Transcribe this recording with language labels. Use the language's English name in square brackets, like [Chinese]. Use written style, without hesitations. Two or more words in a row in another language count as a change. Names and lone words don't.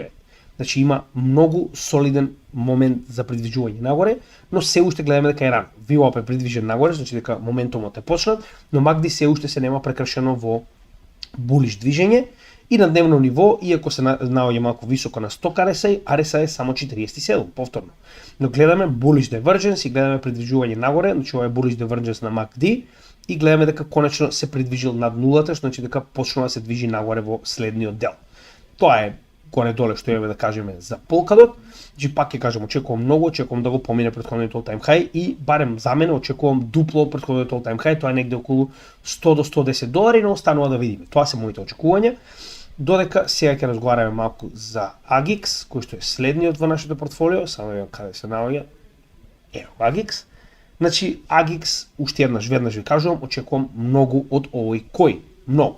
[Macedonian] Значи има многу солиден момент за придвижување нагоре, но се уште гледаме дека е рано. VWAP е придвижен нагоре, значи дека моментумот е почнат, но MACD се уште се нема прекршено во булиш движење. И на дневно ниво, иако се наоѓа малку високо на Stock RSI, RSI е само 47, повторно. Но гледаме [English] bullish divergence [Macedonian] и гледаме придвижување нагоре, значи ова е [English] bullish divergence [Macedonian] на MACD, и гледаме дека конечно се придвижил над нулата, што значи дека почнува да се движи нагоре во следниот дел. Тоа е горе-доле што имаме да кажеме за полкадот. Значи пак ќе кажам, очекувам многу, очекувам да го помине претходниот [English] all time high, [Macedonian] и барем за мене очекувам дупло од претходниот [English] all time high, [Macedonian] тоа е негде околу $100 до $110, но останува да видиме. Тоа се моите очекувања. Додека сега ќе разговараме малку за AGIX, кој што е следниот во нашето портфолио, само ја каде се наоѓа. Ево AGIX. Значи AGIX уште веднаш ви кажувам, очекувам многу од овој коин, многу.